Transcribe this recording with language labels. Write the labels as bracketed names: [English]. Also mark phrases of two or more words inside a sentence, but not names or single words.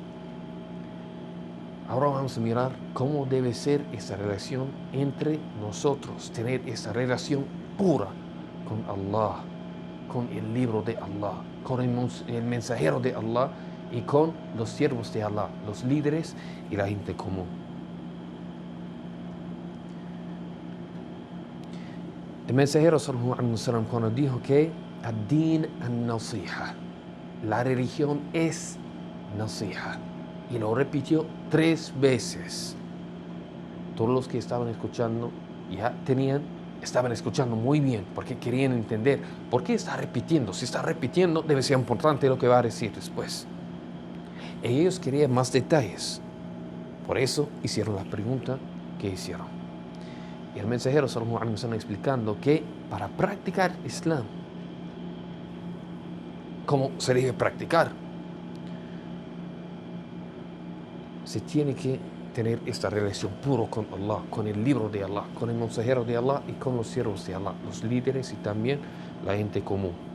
[Spanish] Ahora vamos a mirar cómo debe ser esta relación entre nosotros, tener esta relación pura con Allah, con el libro de Allah, con el mensajero de Allah y con los siervos de Allah, los líderes y la gente común. El mensajero [Arabic] صلى الله عليه وسلم, [Spanish] cuando dijo que [Arabic] الدين النصيحة, [Spanish] la religión es nasiha, y lo repitió 3 veces. Todos los que estaban escuchando estaban escuchando muy bien, porque querían entender por qué está repitiendo. Si está repitiendo, debe ser importante lo que va a decir después. Ellos querían más detalles, por eso hicieron la pregunta que hicieron. Y el mensajero [Arabic] صلى الله عليه وسلم [Spanish] explicando que para practicar Islam, ¿cómo se debe practicar? Se tiene que tener esta relación pura con Allah, con el libro de Allah, con el mensajero de Allah y con los siervos de Allah, los líderes y también la gente común.